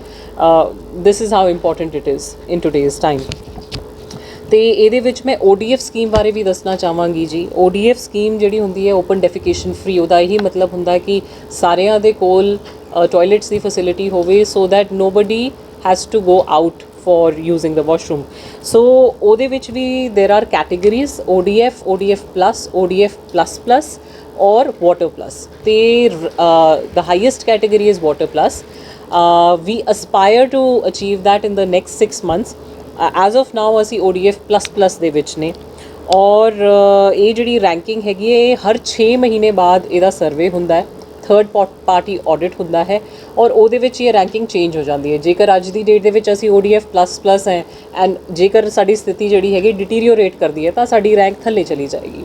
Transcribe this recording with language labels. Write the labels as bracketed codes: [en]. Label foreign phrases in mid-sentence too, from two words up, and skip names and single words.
[en] This is how important it is in today's time. [pa] ਅਤੇ ਇਹਦੇ ਵਿੱਚ ਮੈਂ ODF ਸਕੀਮ ਬਾਰੇ ਵੀ ਦੱਸਣਾ ਚਾਹਾਂਗੀ ਜੀ। ODF ਸਕੀਮ ਜਿਹੜੀ ਹੁੰਦੀ ਹੈ [en] open defecation free, [pa] ਉਹਦਾ ਇਹੀ ਮਤਲਬ ਹੁੰਦਾ ਕਿ ਸਾਰਿਆਂ ਦੇ ਕੋਲ ਟੋਇਲਟਸ ਦੀ ਫੈਸਿਲਿਟੀ ਹੋਵੇ [en] so that nobody has to go out for using the washroom. So [pa] ਉਹਦੇ ਵਿੱਚ ਵੀ [en] there are categories ODF, ODF plus, ODF plus plus or water plus. The highest category is water plus. We aspire to achieve that in the next 6 months. As of now [pa] ਅਸੀਂ ODF plus plus ਦੇ ਵਿੱਚ ਨੇ। ਔਰ ਇਹ ਜਿਹੜੀ ਰੈਂਕਿੰਗ ਹੈਗੀ ਹੈ ਇਹ ਹਰ 6 ਮਹੀਨੇ ਬਾਅਦ ਇਹਦਾ ਸਰਵੇ ਹੁੰਦਾ ਹੈ, [en] third party audit [pa] ਹੁੰਦਾ ਹੈ ਔਰ ਉਹਦੇ ਵਿੱਚ ਇਹ ਰੈਂਕਿੰਗ ਚੇਂਜ ਹੋ ਜਾਂਦੀ ਹੈ। ਜੇਕਰ ਅੱਜ ਦੀ ਡੇਟ ਦੇ ਵਿੱਚ ਅਸੀਂ ODF ਪਲੱਸ ਪਲੱਸ ਹੈ ਐਂਡ ਜੇਕਰ ਸਾਡੀ ਸਥਿਤੀ ਜਿਹੜੀ ਹੈਗੀ ਡਿਟੀਰੀਓਰੇਟ ਕਰਦੀ ਹੈ ਤਾਂ ਸਾਡੀ ਰੈਂਕ ਥੱਲੇ ਚਲੀ ਜਾਏਗੀ।